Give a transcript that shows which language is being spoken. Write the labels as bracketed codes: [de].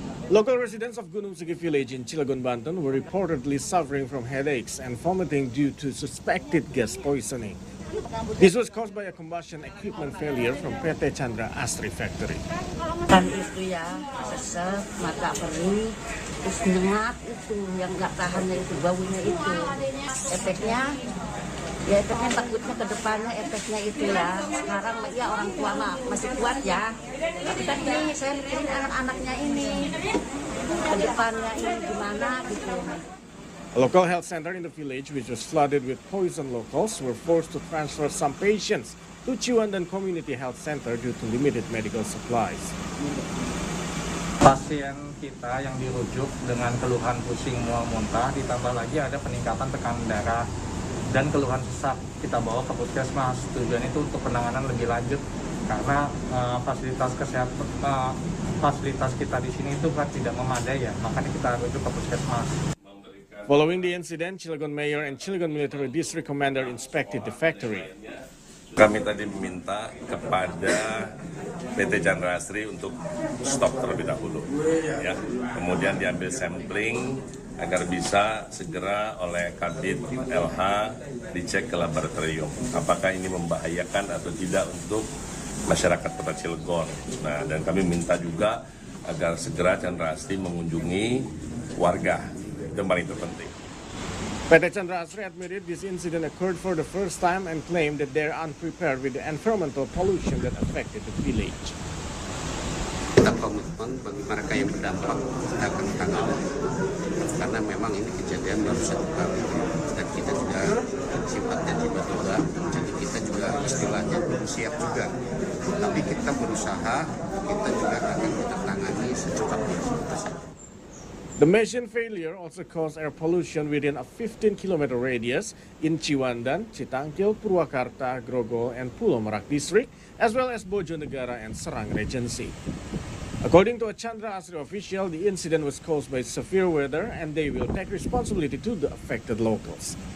[en] Local residents of Gunung Sigi village in Cilegon, Banten were reportedly suffering from headaches and vomiting due to suspected gas poisoning. This was caused by a combustion equipment failure from PT Chandra Asri factory. [id] Kan itu ya, sesek, mata perih, terus nyengat itu, yang nggak tahannya itu, baunya itu. Efeknya takutnya ke depannya efeknya itu ya. Sekarang ya orang tua mah masih kuat ya. Tapi kan ini saya mikirin anak-anaknya ini. Ke depannya ini gimana gitu. [en] A local health center in the village, which was flooded with poison locals, were forced to transfer some patients to Ciwandan Community Health Center due to limited medical supplies. [id] Pasien kita yang dirujuk dengan keluhan pusing, mual, muntah, ditambah lagi ada peningkatan tekanan darah dan keluhan sesak, kita bawa ke puskesmas. Tujuan itu untuk penanganan lebih lanjut karena fasilitas kesehatan fasilitas kita di sini itu kan tidak memadai ya, makanya kita rujuk ke puskesmas. [en] Following the incident, Cilegon Mayor and Cilegon Military District Commander inspected the factory. [id] Kami tadi meminta kepada PT Chandra Asri untuk stop terlebih dahulu, ya. Kemudian diambil sampling agar bisa segera oleh Kabid LH dicek ke laboratorium. Apakah ini membahayakan atau tidak untuk masyarakat Kota Cilegon. Nah, dan kami minta juga agar segera Chandra Asri mengunjungi warga. Itu yang paling terpenting. [en] PT Chandra Asri admitted this incident occurred for the first time and claimed that they're unprepared with the environmental pollution that affected the village. [id] Kita komitmen bagi mereka yang berdampak kita akan tangani karena memang ini kejadian baru satu kali dan kita juga sifatnya tiba-tiba, jadi kita juga istilahnya belum siap juga, tapi kita berusaha, kita juga akan kita tangani secepat mungkin. [en] The machine failure also caused air pollution within a 15-kilometer radius in Ciwandan, Citangkil, Purwakarta, Grogol, and Pulau Merak district, as well as Bojonegara and Serang Regency. According to a Chandra Asri official, the incident was caused by severe weather and they will take responsibility to the affected locals.